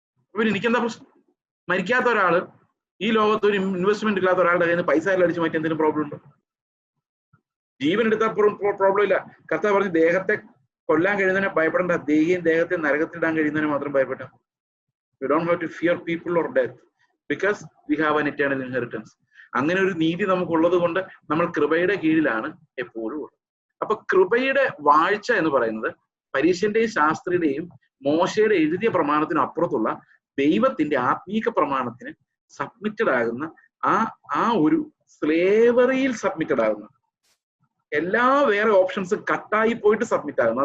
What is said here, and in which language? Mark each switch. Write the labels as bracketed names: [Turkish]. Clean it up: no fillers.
[Malayalam] അപ്പൊ എനിക്കെന്താ പ്രശ്നം? മരിക്കാത്ത ഒരാള്, ഈ ലോകത്ത് ഒരു ഇൻവെസ്റ്റ്മെന്റ് ഇല്ലാത്ത ഒരാളുടെ കയ്യിൽ നിന്ന് പൈസ എല്ലാം അടിച്ച് മാറ്റി എന്തെങ്കിലും പ്രോബ്ലം ഉണ്ടോ? ജീവൻ എടുത്താൽ പ്രോബ്ലം ഇല്ല. കർത്താവ് പറഞ്ഞ് ദേഹത്തെ കൊല്ലാൻ കഴിയുന്നതിനെ ഭയപ്പെടേണ്ട, ദേഹത്തെ നരകത്തിലിടാൻ കഴിയുന്നതിനെ മാത്രം ഭയപ്പെട്ട. [English] We don't have to fear people or death because we have an eternal inheritance. [Malayalam] അങ്ങനെ ഒരു നീതി നമുക്കുള്ളത് കൊണ്ട് നമ്മൾ കൃപയുടെ കീഴിലാണ് എപ്പോഴും ഉള്ളത്. അപ്പൊ കൃപയുടെ വാഴ്ച എന്ന് പറയുന്നത് പരീശന്റെയും ശാസ്ത്രിയുടെയും മോശയുടെ എഴുതിയ പ്രമാണത്തിനും അപ്പുറത്തുള്ള ദൈവത്തിന്റെ ആത്മീക പ്രമാണത്തിന് സബ്മിറ്റഡ് ആകുന്ന ആ ഒരു സ്ലേവറിയിൽ സബ്മിറ്റഡ് ആകുന്ന, എല്ലാ വേറെ ഓപ്ഷൻസും കട്ടായി പോയിട്ട് സബ്മിറ്റ് ആകുന്നു.